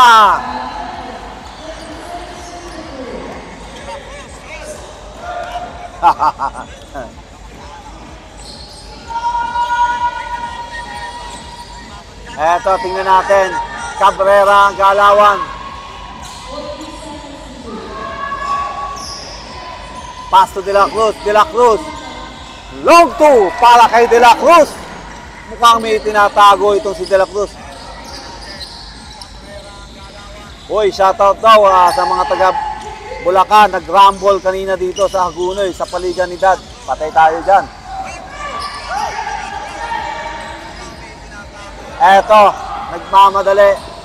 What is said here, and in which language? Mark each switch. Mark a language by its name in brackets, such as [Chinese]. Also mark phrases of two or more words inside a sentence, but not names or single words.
[Filipino] Eto, tingnan natin, Cabrera ang galawan. [English] Pass to De La Cruz, De La Cruz. [Filipino] Long 2 para kay De La Cruz. Mukhang may tinatago itong si De La Cruz. Uy, shoutout daw sa mga taga Bulacan. Nag-rumble kanina dito sa Hagunoy, sa Paliganidad. Patay tayo dyan. Eto, nagmamadali.